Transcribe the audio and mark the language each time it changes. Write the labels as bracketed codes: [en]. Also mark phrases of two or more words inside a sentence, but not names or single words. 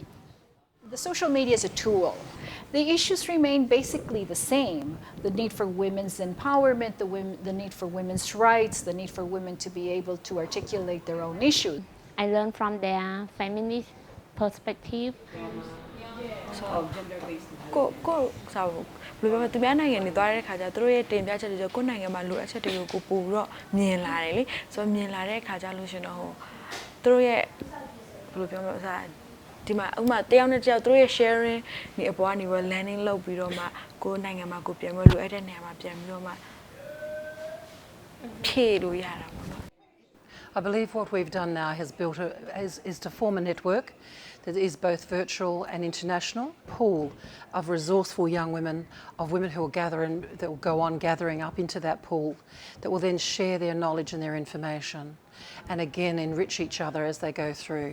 [en] The social media is a tool. The issues remain basically the same. The need for women's empowerment, the need for women's rights, the need for women to be able to articulate their own issues. I learned from their feminist perspective. [my] သူများနိုင်ငံတွေသွားတဲ့ခါကျသူတို့ရဲ့တင်ပြချက်တွေကိုယ့်နိုင်ငံမှာလိုအပ်ချက်တွေကိုပို့ပြီးတော့မြင်လာတယ်လေဆိုတော့မြင်လာတဲ့ခါကျလို့ရှင်တော့ဟိုသူတို့ရဲ့ဘယ်လိုပြောမလဲအစားဒီမှာဥပမာတယောက်နဲ့တယောက်သူတို့ရဲ့ sharing ဒီအပေါ်ကနေပြီး landing လုပ်ပြီးတော့မှကိုယ်နိုင်ငံမှာကိုပြန်ပြီးလိုအပ်တဲ့နေရာမှာပြန်ပြီးတော့မှဖြည့်လို့ရတာပေါ့နော် [en] I believe what we've done now has is to form a network that is both virtual and international pool of resourceful young women, of women who will gather and that will go on gathering up into that pool, that will then share their knowledge and their information, and again enrich each other as they go through.